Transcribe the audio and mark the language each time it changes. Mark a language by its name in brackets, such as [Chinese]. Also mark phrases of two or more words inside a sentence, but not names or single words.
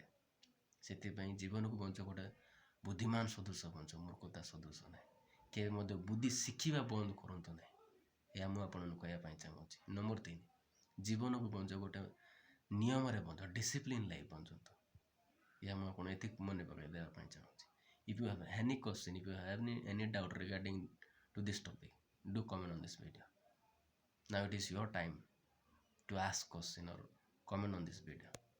[Odia] ସେଥିପାଇଁ ଜୀବନକୁ ବଞ୍ଚ, ଗୋଟେ ବୁଦ୍ଧିମାନ ସଦୃଶ ବଞ୍ଚ, ମୂର୍ଖତା ସଦୃଶ ନାହିଁ। କେବେ ମଧ୍ୟ ବୁଦ୍ଧି ଶିଖିବା ବନ୍ଦ କରନ୍ତୁ ନାହିଁ। ଏହା ମୁଁ ଆପଣଙ୍କୁ କହିବା ପାଇଁ ଚାହୁଁଛି। ନମ୍ବର 3, ଜୀବନକୁ ବଞ୍ଚ, ଗୋଟେ ନିୟମରେ ବଞ୍ଚ, [English] discipline life [Odia] ବଞ୍ଚନ୍ତୁ। ଏହା ମୁଁ ଆପଣ ଏତିକି ମନେ ପକାଇ ଦେବା ପାଇଁ ଚାହୁଁଛି। [English] If you have any question, if you have any doubt regarding to this topic, do comment on this video. Now it is your time to ask question or comment on this video.